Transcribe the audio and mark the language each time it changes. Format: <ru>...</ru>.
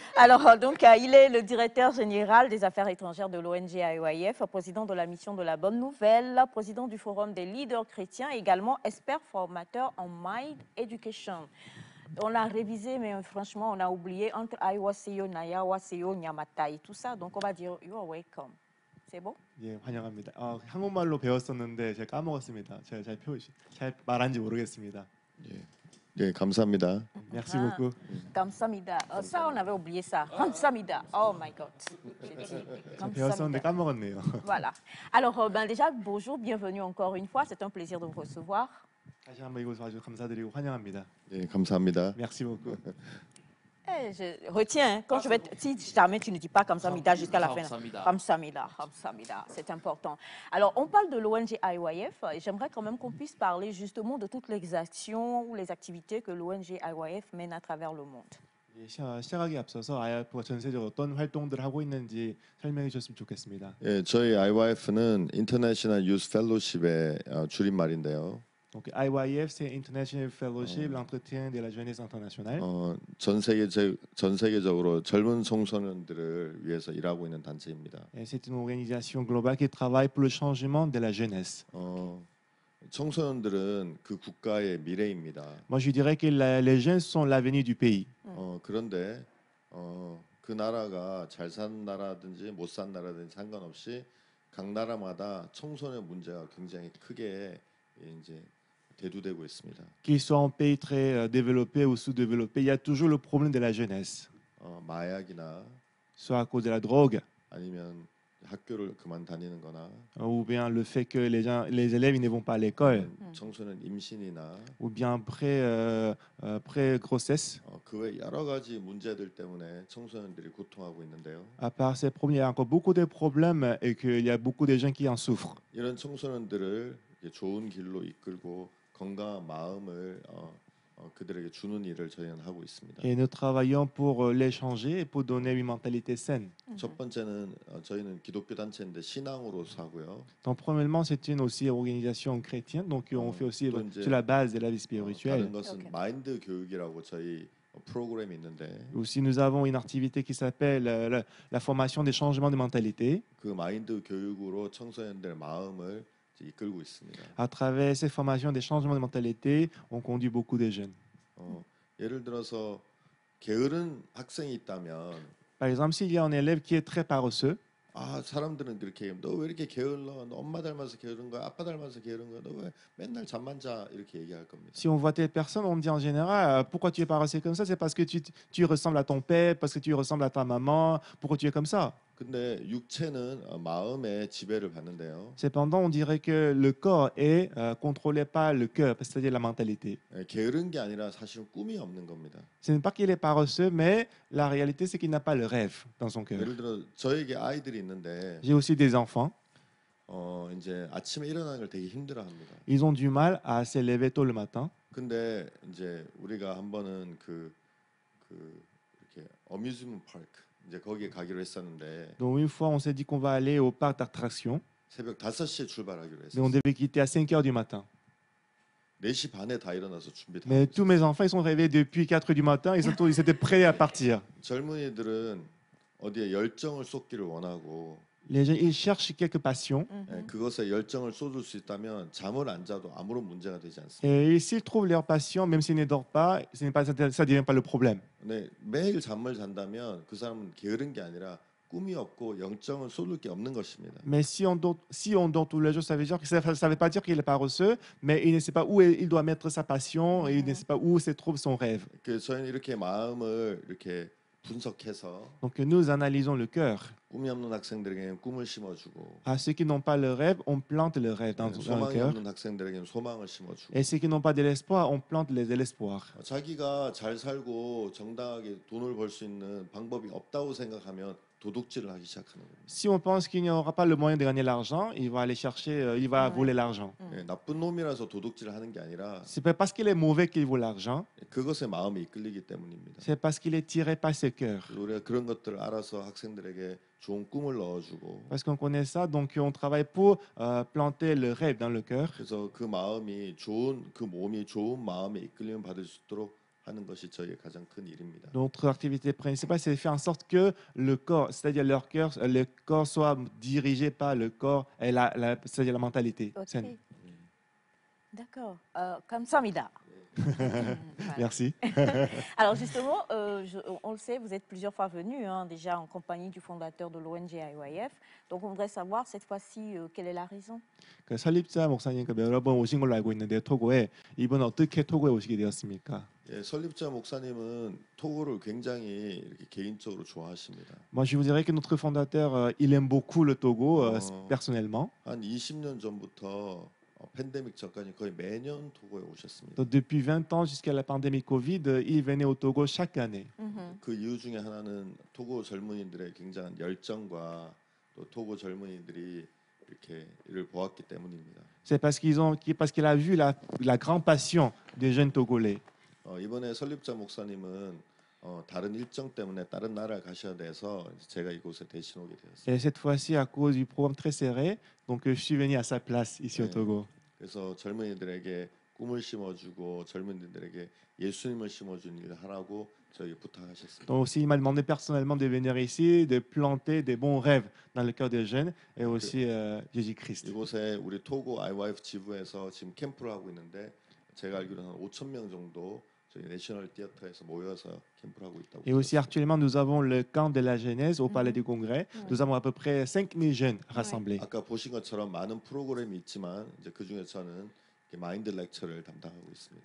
<fr>Alors, donc, il est le directeur général des affaires étrangères de l'ONG IYF, président de la mission de la Bonne Nouvelle, président du Forum des leaders chrétiens, également expert formateur en Mind Education. On l'a révisé, mais franchement, on a oublié entre Aiwaseyo, Nayawaseyo, Nyamatai, tout ça. Donc, on va dire</fr> <en>you are welcome.</en> <fr>C'est bon?</fr> <ko>예, 환영합니다. 한국말로 배웠었는데 제가 까먹었습니다. 제가 잘 말한지 모르겠습니다. 예, 감사합니다.</ko> <fr>Merci Ah. beaucoup. Kamsamida. Ça, on avait oublié ça. Kamsamida.</fr> <en>Oh my God.</en> <fr>J'ai dit</fr> <ko>배웠었는데 까먹었네요.</ko> <fr>Voilà. Alors, déjà, bonjour, bienvenue encore une fois. C'est un plaisir de vous recevoir.</fr> <ko>다시 한번 이곳 와주셔서 감사드리고 환영합니다. 예, 감사합니다.</ko> <fr>Merci beaucoup. Je retiens, hein, quand je vais si jamais tu ne dis pas Kamsamida jusqu'à la fin.</fr> <ko>Kamsamida.</ko> <fr>Kamsamida, Kamsamida, c'est important. Alors, on parle de l'ONG IYF et j'aimerais quand même qu'on puisse parler justement de toutes les actions ou les activités que l'ONG IYF mène à travers le monde.</fr> <ko>예, 시작하기 앞서서 IF가 전세적으로 어떤 활동들을 하고 있는지 설명해 주셨으면 좋겠습니다. 예, 저희 IYF는 인터내셔널 유스 펠로십의 줄임말인데요.</ko> <fr>Donc IYF, c'est International Fellowship, l'entretien de la jeunesse internationale.</fr> <ko>전 세계적으로 젊은 청소년들을 위해서 일하고 있는 단체입니다.</ko> <fr>Et c'est une organisation globale qui travaille pour le changement de la jeunesse.</fr> <ko>청소년들은 그 국가의 미래입니다.</ko> <fr>Moi, je dirais que les jeunes sont l'avenir du pays.</fr> <ko>그런데 그 나라가 잘 사는 나라든지 못 사는 나라든지 상관없이 각 나라마다 청소년 문제가 굉장히 크게 이제 대두되고 있습니다.</ko> <fr>Qu'ils soient en pays très développé ou sous-développé, il y a toujours le problème de la jeunesse.</fr> <ko>마약이나</ko> <fr>Soit à cause de la drogue,</fr> <ko>아니면 학교를 그만 다니는 거나</ko> <fr>ou bien le fait que les élèves ils ne vont pas à l'école,</fr> <ko>청소년 임신이나</ko> <fr>ou bien pré-grossesse.</fr> <ko>그 외 여러 가지 문제들 때문에 청소년들이 고통하고 있는데요.</ko> <fr>À part ces problèmes, il y a encore beaucoup de problèmes et qu'il y a beaucoup de gens qui en souffrent.</fr> <ko>이런 청소년들을 좋은 길로 이끌고 건강한 마음을 그들에게 주는 일을 저희는 하고 있습니다.</ko> <fr>Et nous travaillons pour les changer et pour donner une mentalité saine.</fr> <ko>첫 번째는 저희는 기독교 단체인데 신앙으로 사고요.</ko> <fr>Donc, premièrement, c'est une aussi organisation chrétienne, donc on fait aussi sur la base de la vie spirituelle.</fr> <ko>다른 것은 마인드 교육이라고 저희 프로그램이 있는데</ko> <fr>Aussi, nous avons une activité qui s'appelle la formation des changements de mentalité.</fr> <ko>그 마인드 교육으로 청소년들의 마음을 이끌고 있습니다.</ko> <fr>À travers ces formations des changements de mentalité, on conduit beaucoup de jeunes.</fr> <ko>예를 들어서 게으른 학생이 있다면</ko> <fr>Par exemple, s'il y a un élève qui est très paresseux,</fr> <ko>사람들은 그렇게 너 왜 이렇게 게을러? 너 엄마 닮아서 게으른 거야? 아빠 닮아서 게으른 거야? 너 왜 맨날 잠만 자? 이렇게 얘기할 겁니다.</ko> <fr>si on voit telle personne, on me dit en général, pourquoi tu es paresseux comme ça? C'est parce que tu ressembles à ton père, parce que tu ressembles à ta maman, pourquoi tu es comme ça?</fr> <ko>근데 육체는 마음의 지배를 받는데요.</ko> <fr>Cependant, on dirait que le corps est contrôlé par le cœur, c'est-à-dire la mentalité.</fr> <ko>예, 게으른 게 아니라 사실은 꿈이 없는 겁니다.</ko> <fr>Ce n'est pas qu'il est paresseux, mais la réalité, c'est qu'il n'a pas le rêve dans son cœur.</fr> <ko>예를 들어 저에게 아이들이 있는데</ko> <fr>J'ai aussi des enfants.</fr> <ko>이제 아침에 일어나는 걸 되게 힘들어합니다.</ko> <fr>Ils ont du mal à se lever tôt le matin.</fr> <ko>근데 이제 우리가 한 번은 이렇게 어뮤즈먼트 파크 이제 거기에 가기로 했었는데</ko> <fr>Donc une fois, on s'est dit qu'on va aller au parc d'attractions,</fr> <ko>새벽 5시에 출발하기로</ko> <fr>mais on</fr> <ko>했었어요.</ko> <fr>devait quitter à 5 heures du matin.</fr> <ko>4시 반에 다 일어나서 준비 다</ko> <fr>Mais</fr> <ko>하고</ko> <fr>tous</fr> <ko>있었어요.</ko> <fr>mes enfants, ils sont réveillés depuis 4 heures du matin, ils étaient prêts à partir.</fr> <ko>젊은이들은 어디에 열정을 쏟기를 원하고</ko> <fr>Les gens, ils cherchent quelques passions.</fr> <ko>예, 그것에 열정을 쏟을 수 있다면 잠을 안 자도 아무런 문제가 되지 않습니다.</ko> <fr>Et s'ils trouvent leur passion, même s'ils ne dorment pas, ça ne devient pas le problème.</fr> <ko>근데 매일 잠을 잔다면 그 사람은 게으른 게 아니라 꿈이 없고 영정을 쏟을 게 없는 것입니다.</ko> <fr>Mais si on dort tous les jours, ça veut dire que ça ne veut pas dire qu'il est paresseux, mais il ne sait pas où il doit mettre sa passion et il ne sait pas où se trouve son rêve.</fr> <ko>저희는 이렇게 마음을 이렇게 분석해서</ko> <fr>Donc nous analysons le cœur.</fr> <ko>꿈이 없는 학생들에게는 꿈을 심어주고</ko> <fr>À ceux qui n'ont pas le rêve, on plante le rêve dans le</fr> <ko>소망이</ko> <fr>cœur.</fr> <ko>없는 학생들에게는 소망을 심어주고</ko> <fr>Et ceux qui n'ont pas de l'espoir, on plante de l'espoir.</fr> <ko>자기가 잘 살고 정당하게 돈을 벌 수 있는 방법이 없다고 생각하면 도둑질을 하기 시작하는 겁니다.</ko> <fr>Si on pense qu'il n'y aura pas le moyen de gagner l'argent, il va aller chercher, il va voler l'argent.</fr> <ko>예, 나쁜 놈이라서 도둑질을 하는 게 아니라</ko> <fr>C'est pas parce qu'il est mauvais qu'il vaut l'argent,</fr> <ko>그것에 마음이 이끌리기 때문입니다.</ko> <fr>c'est parce qu'il est tiré par ses cœurs.</fr> <ko>우리가 그런 것들을 알아서 학생들에게 좋은 꿈을 넣어주고</ko> <fr>Parce qu'on connaît ça, donc on travaille pour planter le rêve dans le cœur.</fr> <ko>그래서 그 마음이 좋은 그 몸이 좋은 마음에 이끌림 받을 수 있도록 하는 것이 저희의 가장 큰 일입니다.</ko> <fr>Notre activité principale, c'est de faire en sorte que le corps, c'est-à-dire leur cœur, le corps soit dirigé par le corps et c'est-à-dire la mentalité. Ok. saine. D'accord.</fr> <ko>감사합니다.</ko> <fr>Voilà. Merci. Alors justement, on le sait, vous êtes plusieurs fois venus déjà en compagnie du fondateur de l'ONG IYF. Donc on voudrait savoir cette fois-ci quelle est la raison.</fr> <ko>그 설립자 목사님 여러 번 오신 걸로 알고 있는데 토고에 이번에 어떻게 토고에 오시게 되었습니까? 예, 설립자 목사님은 토고를 굉장히 이렇게 개인적으로 좋아하십니다.</ko> <fr>Moi, je vous dirais que notre fondateur, il aime beaucoup le Togo Oh. personnellement.</fr> <ko>한 20년 전부터 팬데믹 전까지 거의 매년 토고에 오셨습니다.</ko> <fr>Donc, depuis 20 ans jusqu'à la pandémie Covid, il venait au Togo chaque année.</fr> <ko>그 이유 중에 하나는 토고 젊은이들의 굉장한 열정과 또 토고 젊은이들이 이렇게 이를 보았기 때문입니다.</ko> <fr>C'est parce qu'il a vu la grande passion des jeunes Togolais.</fr> <ko>이번에 설립자 목사님은 다른 일정 때문에 다른 나라에 가셔야 돼서 제가 이곳에 대신 오게 되었습니다.</ko> <fr>Et cette fois-ci, à cause du programme très serré, donc je suis venu à sa place ici au</fr> <ko>네.</ko> <fr>Togo.</fr> <ko>그래서 젊은이들에게 꿈을 심어주고 젊은이들에게 예수님을 심어주는 일을 하라고 저에게 부탁하셨습니다.</ko> <fr>Donc aussi, il m'a demandé personnellement de venir ici, de planter des bons rêves dans le cœur des jeunes et aussi Jésus-Christ.</fr> <ko>이곳에 우리 토고 IYF 지부에서 지금 캠프를 하고 있는데 제가 알기로는 한 5천 명 정도 저희 내셔널 티어터에서 모여서 캠프를 하고 있다고.</ko> <fr>Et aussi, actuellement, nous avons le camp de la Genèse au Palais du Congrès. Nous avons à peu près 5000 jeunes rassemblés.</fr> <ko>아까 보신 것처럼 많은 프로그램이 있지만 이제 그 중에 저는 마인드 렉처를 담당하고 있습니다.</ko>